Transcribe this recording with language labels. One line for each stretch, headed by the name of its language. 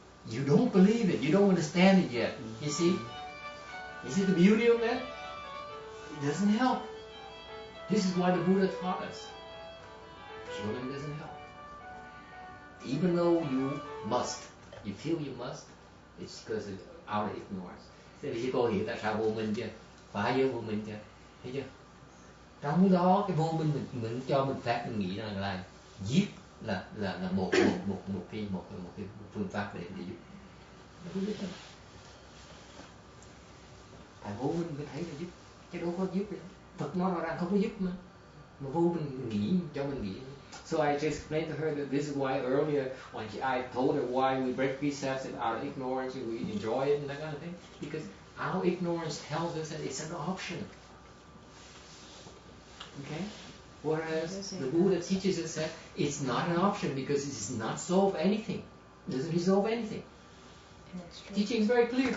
English: You don't believe it. You don't understand it yet. You see? You see the beauty of that? It doesn't help. This is why the Buddha taught us. Killing doesn't help. Even though you must, you feel you must, it's because of our ignorance.
Vietnamese: Thế thì cô hiểu tại sao vô minh chưa? Phá giới vô minh chưa? Thấy chưa? Trong đó cái vô minh mình cho mình phép mình nghĩ rằng là giết là một cái phương pháp để giúp. Không biết đâu. Tại vô minh mới thấy là giúp, chứ đâu có giúp đâu. Phật nói rõ ràng không có giúp mà vô minh nghĩ cho mình nghĩ.
English: So I just explained to her that this is why earlier when I told her why we break precepts and out of ignorance and we enjoy it and that kind of thing, because our ignorance tells us that it's an option. Okay? Whereas the Buddha teaches us that it's not an option because it does not solve anything. It doesn't resolve anything. Teaching is very clear.